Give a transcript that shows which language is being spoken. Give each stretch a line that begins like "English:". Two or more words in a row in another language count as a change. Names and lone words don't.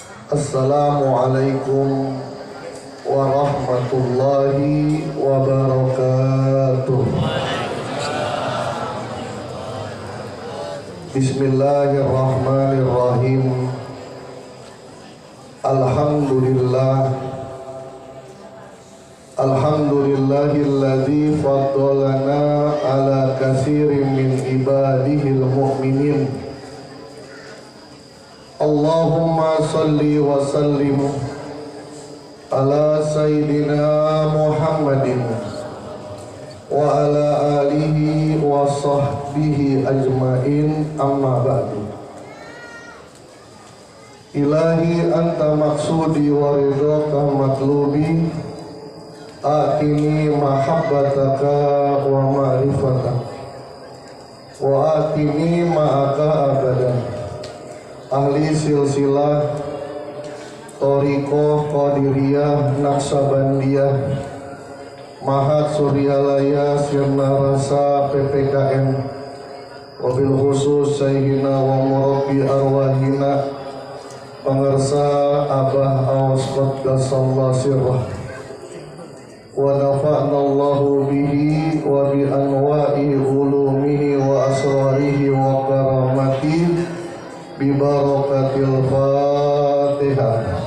Arabic: السلام عليكم ورحمة الله وبركاته. بسم الله الرحمن الرحيم. الحمد لله الذي فضلنا على كثير من عباده المؤمنين. اللهم صل وسلم على سيدنا محمد وعلى آله وصحبه أجمعين, أما بعد. إلهي أنت مقصودي ورضاك مطلوبي، آتني محبتك ومعرفتك وآتني معك أبدا. أهل سلسلة طريقة قادرية نقشبندية Mahat Suryalaya Sirna Rasa PPKM, وبالخصوص سيدنا ومربي أرواحنا Pengersa Abah Awas قدس الله سره ونفعنا الله به وبأنواع علومه وأسراره وكراماته ببركة الفاتحة.